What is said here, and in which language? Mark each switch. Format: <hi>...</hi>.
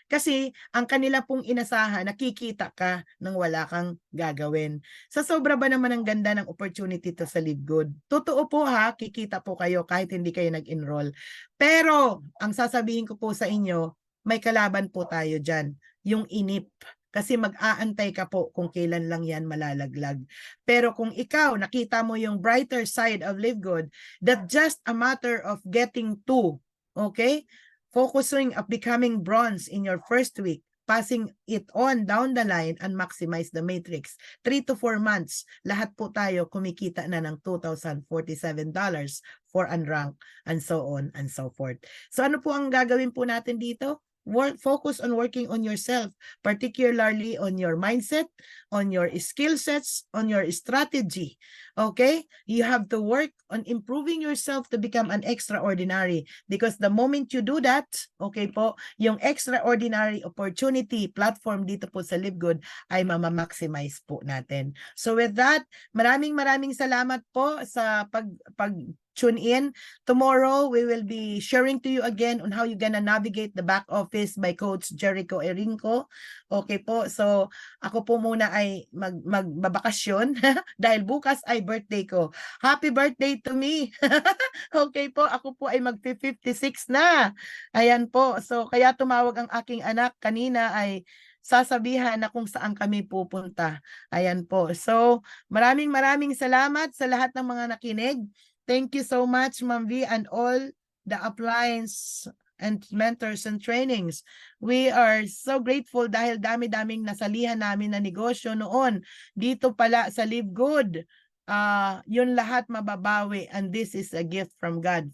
<tl>Kasi ang kanila pong inasahan, nakikita ka nang wala kang gagawin. Sa sobra ba naman ang ganda ng opportunity to sa Live Good? Totoo po ha, kikita po kayo kahit hindi kayo nag-enroll. Pero ang sasabihin ko po sa inyo, may kalaban po tayo dyan, yung inip. Kasi mag-aantay ka po kung kailan lang yan malalaglag. Pero kung ikaw, nakita mo yung</tl> <en>brighter side of Live Good, that just a matter of getting to, okay? Focusing of becoming bronze in your first week, passing it on down the line and maximize the matrix. 3 to 4 months,</en> <tl>lahat po tayo kumikita na ng $2,047 for unrank,</tl> <en>and so on and so forth.</en> <tl>So ano po ang gagawin po natin dito?</tl> <en>Focus on working on yourself, particularly on your mindset, on your skill sets, on your strategy. Okay? You have to work on improving yourself to become an extraordinary, because the moment you do that,</en> <tl>okay po, yung extraordinary opportunity platform dito po sa Live Good ay mama-maximize po natin.</tl> <en>So with that,</en> <tl>maraming salamat po sa pag tune in.</tl> <en>Tomorrow, we will be sharing to you again on how you're gonna navigate the back office by Coach Jericho Erinco.</en> <tl>Okay po, so ako po muna ay magbabakasyon dahil bukas ay birthday ko.</tl> <en>Happy birthday to me!</en> <tl>Okay po, ako po ay mag-56 na. Ayan po, so kaya tumawag ang aking anak kanina ay sasabihan na kung saan kami pupunta. Ayan po. So, maraming salamat sa lahat ng mga nakinig.</tl> <en>Thank you so much, Ma'am V, and all the appliance and mentors and trainings. We are so grateful</en> <tl>dahil dami-daming nasalihan namin na negosyo noon. Dito pala sa Live Good, yun lahat mababawi,</tl> <en>and this is a gift from God.</en>